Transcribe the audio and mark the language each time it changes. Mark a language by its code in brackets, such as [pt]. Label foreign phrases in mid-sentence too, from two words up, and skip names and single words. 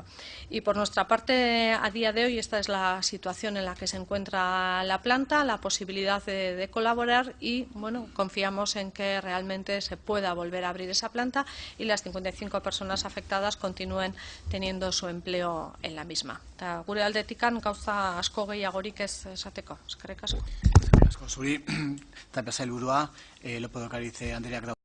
[es] Y por nuestra parte, a día de hoy, esta es la situación en la que se encuentra la planta, la posibilidad de colaborar y, confiamos en que realmente se pueda volver a abrir esa planta y las 55 personas afectadas continúen teniendo su empleo en la misma. [eu] Eta gure aldetikan gauza asko gehiagorik ez esateko. Eskerrik asko. Eskerrik asko zuri, tapia sailburua, López de Ocariz Andreak